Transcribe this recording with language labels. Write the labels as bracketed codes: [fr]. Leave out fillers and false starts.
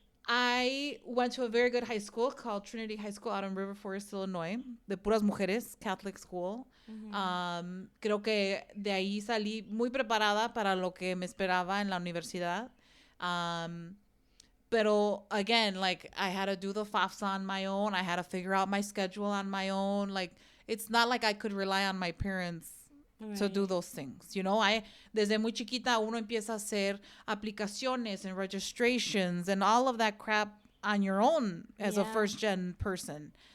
[en] I went to a very good high school called Trinity High School out in River Forest, Illinois, [es] de puras mujeres, [en] Catholic school. [es] Creo que de ahí salí muy preparada para lo que me esperaba en la universidad. [en] Pero again, like, I had to do the FAFSA on my own. I had to figure out my schedule on my own. Like, it's not like I could rely on my parents to do those things, [es] desde muy chiquita uno empieza a hacer aplicaciones [en] and registrations and all of that crap on your own as a first gen person.